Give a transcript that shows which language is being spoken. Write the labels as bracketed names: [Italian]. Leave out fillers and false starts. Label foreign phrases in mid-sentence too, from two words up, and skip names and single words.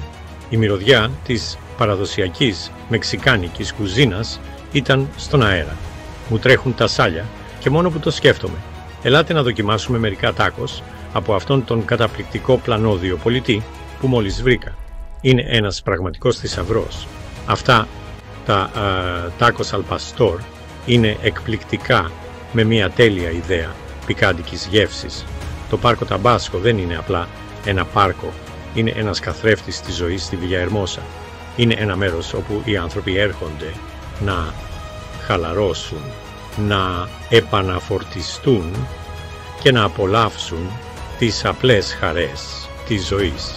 [Greek] Η μυρωδιά της παραδοσιακής μεξικάνικης κουζίνας ήταν στον αέρα. Μου τρέχουν τα σάλια και μόνο που το σκέφτομαι. Ελάτε να δοκιμάσουμε μερικά τάκος από αυτόν τον καταπληκτικό πλανόδιο πολιτή που μόλις βρήκα. είναι ένας πραγματικός θησαυρός. Αυτά τα [Spanish] tacos al pastor [Greek] είναι εκπληκτικά, με μια τέλεια ιδέα πικάντικης γεύσης. Το πάρκο Ταμπάσκο δεν είναι απλά ένα πάρκο, είναι ένας καθρέφτης της ζωής στη Βιλιαερμόσα. Είναι ένα μέρος όπου οι άνθρωποι έρχονται να χαλαρώσουν, να επαναφορτιστούν και να απολαύσουν τις απλές χαρές της ζωής.